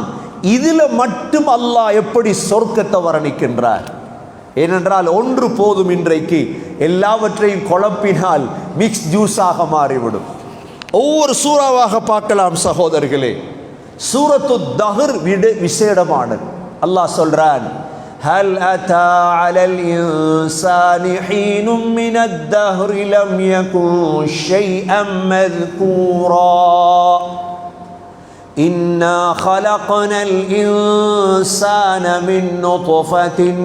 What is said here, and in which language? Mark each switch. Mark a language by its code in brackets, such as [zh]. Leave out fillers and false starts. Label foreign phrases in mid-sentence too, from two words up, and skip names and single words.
[ta] இதுல மட்டும் அல்லாஹ் எப்படி சொர்க்கத்தை வர்ணிக்கின்றார். ஏனென்றால் ஒன்று போதும், இன்றைக்கு எல்லாவற்றையும் குழப்பினால் [en] mix juice [ta] மாறிவிடும். ஒவ்வொரு சூறாவாக பார்க்கலாம் சகோதரர்களே. சூரத்துல் தஹர் விசேடமானது. அல்லாஹ் சொல்றான், [ar] هل أتى على الإنسان حين من الدهر لم يكن شيئا مذكورا إنا خلقنا الإنسان من نطفة